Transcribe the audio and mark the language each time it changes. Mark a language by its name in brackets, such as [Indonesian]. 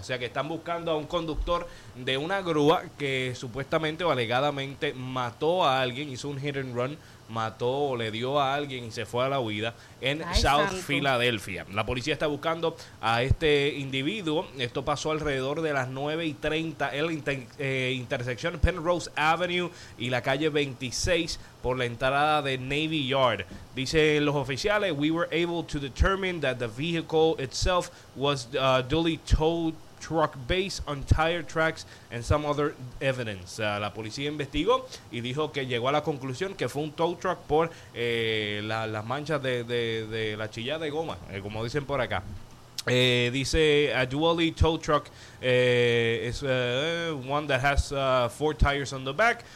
[Spanish] O sea que están buscando a un conductor de una grúa que supuestamente o alegadamente mató a alguien, hizo un hit and run, mató o le dio a alguien y se fue a la huida en South Philadelphia. La policía está buscando a este individuo. Esto pasó alrededor de las 9:30 en la intersección Penrose Avenue y la calle 26 por la entrada de Navy Yard. Dicen los oficiales, [English] we were able to determine that the vehicle itself was duly towed truck base on tire tracks and some other evidence. [Spanish] La policía investigó y dijo que llegó a la conclusión que fue un tow truck por las manchas de la chillada de goma, como dicen por acá. Dice [English] a dually tow truck is one that has four tires on the back.